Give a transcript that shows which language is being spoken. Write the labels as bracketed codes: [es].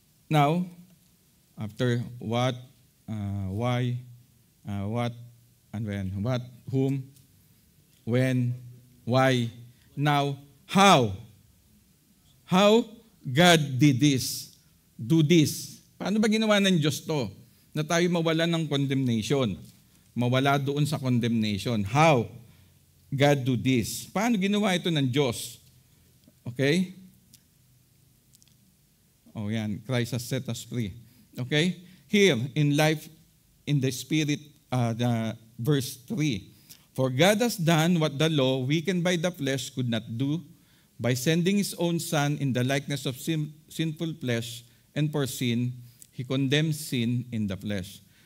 [en] Now, after what, why, what, and when, what, whom, when, why, now, how? How God did this? Do this. [tl] Paano ba ginawa ng Diyos to? Na tayo mawala ng condemnation. Mawala doon sa condemnation. [en] How God do this? [tl] Paano ginawa ito ng Diyos? Okay? [en] Oh yan, Christ has set us free. Okay? Here, in life, in the Spirit, verse 3. For God has done what the law, weakened by the flesh, could not do, by sending His own Son in the likeness of sinful flesh, and for sin, He condemned sin in the flesh.